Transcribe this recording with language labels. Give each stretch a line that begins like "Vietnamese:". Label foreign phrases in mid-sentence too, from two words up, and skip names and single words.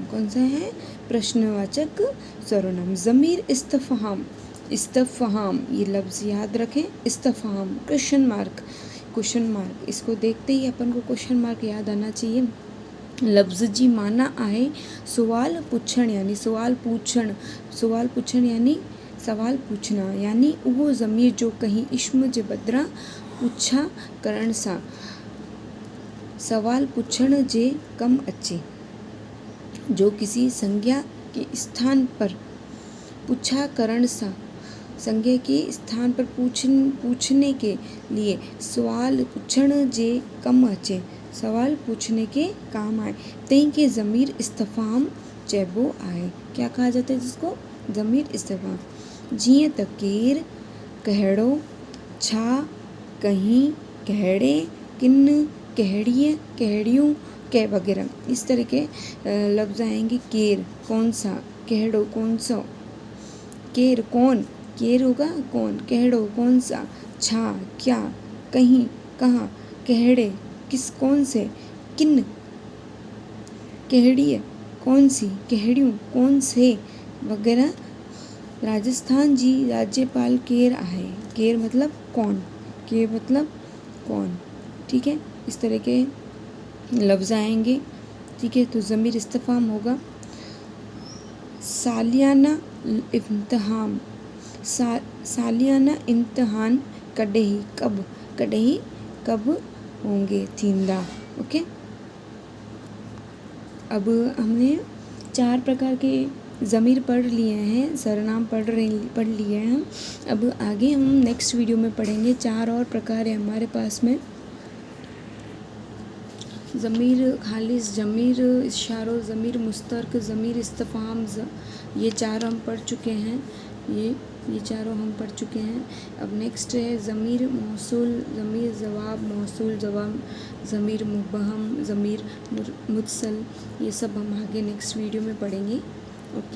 Hindi: कौन सा है, प्रश्नवाचक सर्वनाम। ज़मीर इस्तफ़हाम, इस्तफ़हाम ये लफ्ज़ याद रखें, इस्तफ़हाम
English: question mark,
Hindi: इसको देखते ही अपन को
English: question mark
Hindi: याद आना चाहिए।
Sindhi: लफ्ज़ जी माना आहे सवाल पुछण, यानी सवाल पूछण यानी
Hindi: सवाल पूछना,
Sindhi: यानी उहो ज़मीर जो कहीं इस्म जे बदिरां पुछा करण सां सवाल पुछण जे कम अचे,
Hindi: जो किसी संज्ञा के स्थान पर
Sindhi: पूछा करण सां,
Hindi: संज्ञा के स्थान पर पूछने के लिए
Sindhi: सवाल पुछण जे कम अचे,
Hindi: सवाल पूछने के काम आए,
Sindhi: तई के ज़मीर इस्तफ़हाम चइबो आहे।
Hindi: क्या कहा जाता है जिसको, ज़मीर इस्तफ़हाम।
Sindhi: जीअं त केर, कहिड़ो, छा, कहीं, कहिड़े, किन, कहिड़ीअ, कहिड़ियूं,
Hindi: के वगैरह, इस तरह के लफ्ज़ आएंगे। केर कौन सा, कहिड़ो कौन सा, केर कौन, केर होगा कौन, कहिड़ो कौन सा, छा क्या, कहीं कहाँ, कहिड़े किस कौन से, किन कहिड़ीअ कौन सी, कहिड़ियूं कौन से वगैरह।
Sindhi: राजस्थान जी राज्यपाल केर आहे,
Hindi: केर मतलब कौन, केर मतलब कौन, ठीक है। इस तरह के लफ्ज़ आएंगे, ठीक है। तो ज़मीर इस्तफ़हाम होगा।
Sindhi: सालियाना इम्तिहान, सालियाना इम्तिहान कॾहिं
Hindi: कब होंगे,
Sindhi: थींदा, ओके।
Hindi: अब हमने 4 प्रकार के ज़मीर पढ़ लिए हैं, सर्वनाम पढ़ लिए हैं हम। अब आगे हम
English: next video
Hindi: में पढ़ेंगे 4 और प्रकार है हमारे पास में। ज़मीर खालिस, ज़मीर इशारो, ज़मीर मुस्तरक, ज़मीर इस्तफ़हाम, ये 4 हम पढ़ चुके हैं, ये चारों हम पढ़ चुके हैं। अब नेक्स्ट है ज़मीर मौसूल, ज़मीर जवाब, मौसूल जवाब, ज़मीर मुबहम, ज़मीर मुत्सल, ये सब हम आगे
English: next video
Hindi: में पढ़ेंगे, ओके।